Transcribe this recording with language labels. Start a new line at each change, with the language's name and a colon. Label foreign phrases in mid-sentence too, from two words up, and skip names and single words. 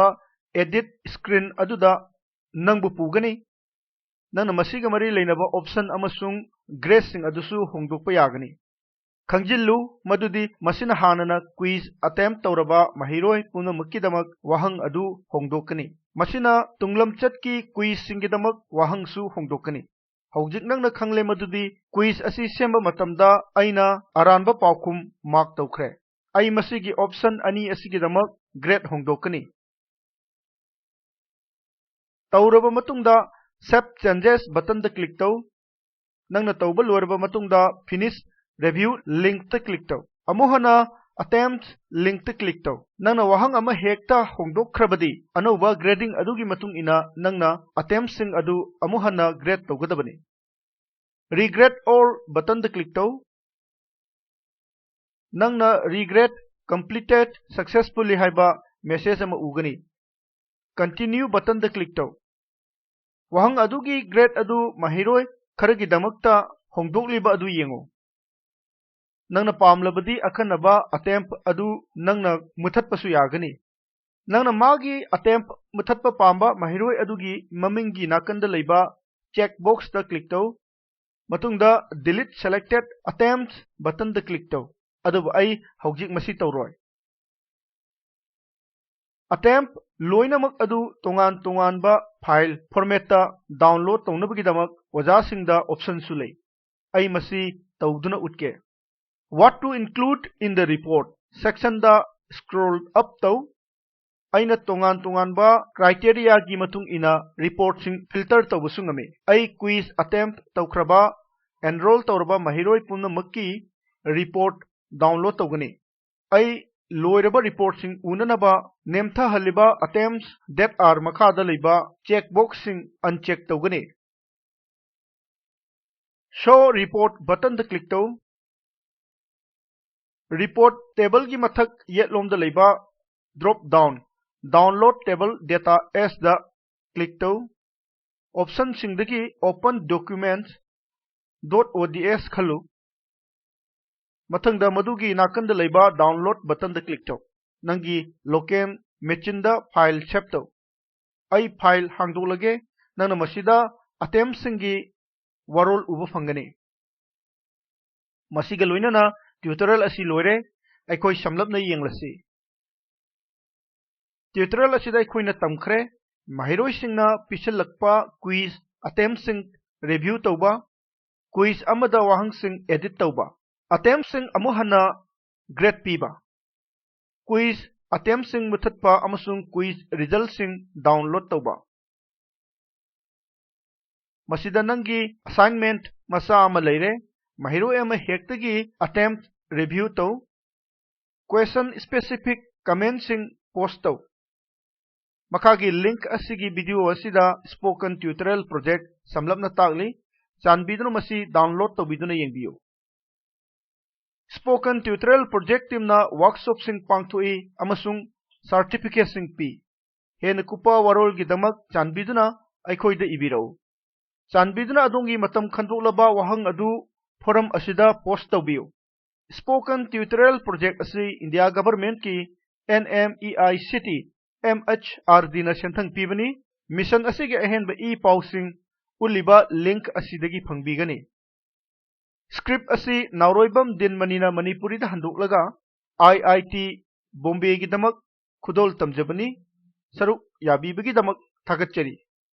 English: edit screen
Manipuri: ꯑꯗꯨꯗ ꯅꯪꯕꯨ ꯄꯨꯒꯅꯤ ꯅꯪꯅ ꯃꯁꯤꯒ ꯃꯔꯤ ꯂꯩꯅꯕ ꯑꯣꯞꯁꯟ ꯑꯃꯁꯨꯡ ꯒ꯭ꯔꯦꯗꯁꯤꯡ ꯑꯗꯨꯁꯨ ꯍꯣꯡꯗꯣꯛꯄ ꯌꯥꯒꯅꯤ ꯈꯪꯖꯤꯜꯂꯨ ꯃꯗꯨꯗꯤ ꯃꯁꯤꯅ ꯍꯥꯟꯅꯅ
English: quiz attempt
Manipuri: ꯇꯧꯔꯕ ꯃꯍꯩꯔꯣꯏ ꯄꯨꯝꯅꯃꯛꯀꯤꯗꯃꯛ ꯋꯥꯍꯪ ꯑꯗꯨ ꯍꯣꯡꯗꯣꯛꯀꯅꯤ ꯃꯁꯤꯅ ꯇꯨꯡꯂꯝꯆꯠꯀꯤ ꯀ꯭ꯋꯤꯖꯁꯤꯡꯒꯤꯗꯃꯛ ꯋꯥꯍꯪꯁꯨ ꯍꯣꯡꯗꯣꯛꯀꯅꯤ Hojik nangna khangle madudi quiz asi semba matamda aina aranba paukhum mark tawkhre. Ai masigi option ani asigi damak grade hongdokani. Tauraba matungda
English: Save Changes button
Manipuri: da click taw. Nangna tawba loiraba matungda
English: Finish Review link
Manipuri: ta click taw. Amuhana
English: Attempt link
Manipuri: ta click taw. Nangna wahang ama hekta hongdokhrabadi anauba grading adugi matung ina nangna attempts sing adu amuhana grade tawgadabani.
English: Regret all button
Manipuri: da click taw. Nangna
English: regret completed successfully
Manipuri: haiba message ama ugani.
English: Continue button
Manipuri: da click taw. Wahang adugi grade adu mahiroi kharagi damakta hongdokliba adu yengo. Nangna pamlabadi akhanaba attempt adu nangna muthatpasu yagani. Nangna magi attempt muthatpa pamba mahiroi adugi mamingi nakanda leiba checkbox da click taw. Matungda
English: delete selected attempts button
Manipuri: da click taw. Aduba ai hojik masi tawroi. Attempt loinamak adu tongan ba
English: file format
Manipuri: ta download tawnabagi damak wajasingda option su lei. Ai masi tawduna utke.
English: What to include in the report section
Manipuri: da scroll up taw. Aina tongan ba criteria gi matung ina report sing filter tawbusungame. Ai
English: quiz attempt
Manipuri: tawkhraba enroll tawraba mahiroi punamakki report download tawgani. Ai loiraba report sing unanaba nemtha haliba
English: attempts that are
Manipuri: makhada leiba checkbox sing uncheck tawgani.
English: Show report button
Manipuri: da click taw.
English: Report table
Manipuri: gi mathak yetlom da leiba
English: drop down download table data as
Manipuri: da click taw. Option singdagi
English: open documents
Manipuri: .ods khalu. Mathangda madugi nakanda leiba
English: download button
Manipuri: da click taw. Nangi
English: local machine
Manipuri: da file save taw. Ai file hangdolage nangna masida attempts singi warol uba fangani. Masiga loinana tutorial asi loire aikoi samlapna yenglasi. Tutorial asida aikoina tamkhre mahiroi singna pisalakpa
English: quiz attempts
Manipuri: sing review tawba quiz amada wahang sing edit tawba attempts sing amuhana grade piba
English: quiz attempts
Manipuri: sing muthatpa amasung
English: quiz results
Manipuri: sing download tawba. Masida nangi assignment masa ama leire mahiroi ama hektagi attempt review taw
English: question specific comment
Manipuri: sing post taw. Makagi link asigi video asida
English: spoken tutorial project
Manipuri: samlapna tagli chanbiduna masi download tawbiduna yengbiyo.
English: Spoken tutorial project
Manipuri: teamna workshop sing pangthoi amasung certificate sing pi. Hena kupa warol gidamak chanbiduna aikhoida ibirau. Chanbiduna adongi matam khandolaba wahang adu forum asida post tawbiyo.
English: Spoken tutorial project
Manipuri: asi
English: India government
Manipuri: ki NMEICT MHRD na senthang pibani mission asigi ahenba pausing uliba link asidagi phangbigani. Script asi nauroibam din manina Manipuri da handoklaga IIT Bombay gi damak khudol tamjabani saruk yabibagi damak thagatchari.